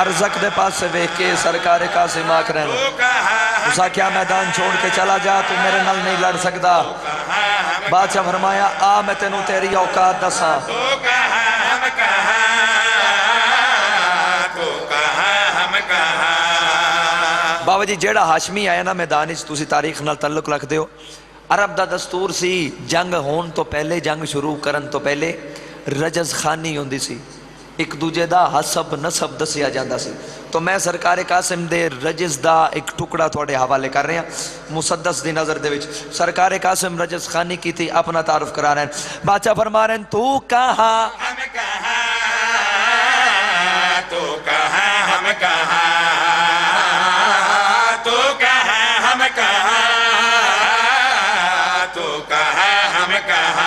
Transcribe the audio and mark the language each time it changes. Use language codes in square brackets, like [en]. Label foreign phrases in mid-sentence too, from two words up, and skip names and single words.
[pa] ارزق دے پاس سے ویکھ کے سرکار قاسم آکھ رہے ہیں اسا کیا میدان چھوڑ کے چلا جا، تو میرے نال نہیں لڑ سکدا. بادشاہ فرمایا آ میں تینوں تیری اوقات دساں. [ur] تو کہاں ہم کہاں، تو کہاں ہم کہاں. [pa] بابا جی جیڑا ہاشمی آیا نا میدان وچ تسی تاریخ نال تعلق رکھ دیو. عرب دا دستور سی جنگ ہون تو پہلے، جنگ شروع کرن تو پہلے رجز خانی ہوندی سی، ایک دوجے دا حسب نسب دسیا جاندا سی. تو میں سرکار قاسم دے رجز دا ایک ٹکڑا تھوڑے حوالے کر رہے ہیں مسدس دی نظر دے وچ. [ur] سرکار قاسم رجز خانی کی تھی اپنا تعارف کرا رہے ہیں. بادشاہ فرما رہے ہیں تو کہاں ہم کہاں، تو کہاں ہم کہاں، تو کہاں ہم کہاں، تو کہاں ہم کہاں.